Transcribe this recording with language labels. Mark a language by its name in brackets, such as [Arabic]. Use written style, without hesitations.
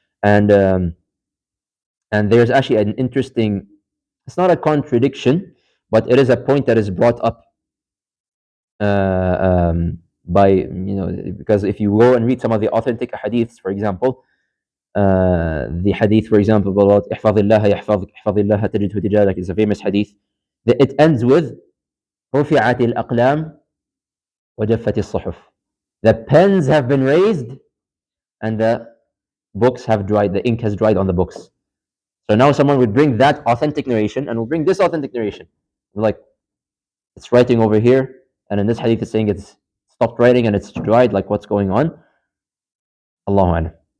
[English] And there's actually an interesting, it's not a contradiction, but it is a point that is brought up by, because if you go and read some of the authentic hadiths, for example, the hadith, for example, about [Arabic] احفظ الله يحفظك احفظ الله تجده تجاهك [English] is a famous hadith. It ends with [Arabic] رفعت الأقلام وجفت الصحف. [English] The pens have been raised and the books have dried, the ink has dried on the books. So now someone would bring that authentic narration and will bring this authentic narration. Like, it's writing over here, and in this hadith it's saying it's stopped writing and it's dried, like what's going on? Allahu A'lam.